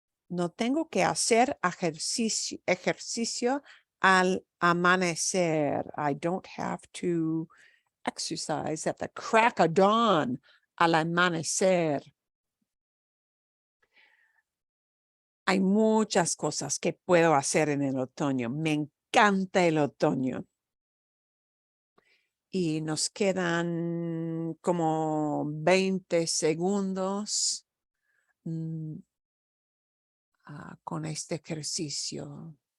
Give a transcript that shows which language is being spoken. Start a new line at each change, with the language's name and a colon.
Spanish: No tengo que hacer ejercicio al amanecer.
English: I don't have to exercise at the crack of dawn,
Spanish: al amanecer. Hay muchas cosas que puedo hacer en el otoño. Me encanta el otoño. Y nos quedan como 20 segundos con este ejercicio.